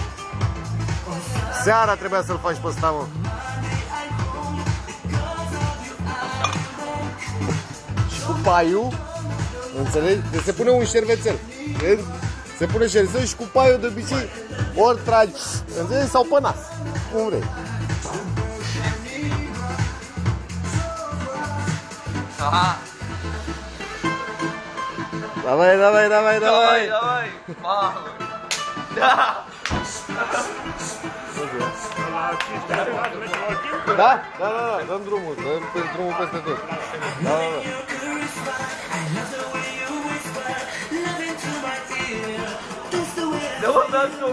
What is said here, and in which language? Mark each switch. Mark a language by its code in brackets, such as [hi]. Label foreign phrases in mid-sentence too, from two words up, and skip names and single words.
[ro] Seara trebuia să-l faci pe ăsta, mă. Și cu paiul, înțelegi? Deci se pune un șervețel. Se pune șervețel și cu paiul de obicei ori tragi, înțelegi? Sau pe nas. Cum vrei. Aha. [ru] Давай, давай, давай, давай. Давай, [ro] mamă. Da. Da? Da, da, da, dăm drumul, dăm drumul peste tot. Da, da, da. Dă-mă, dă-mi drumul.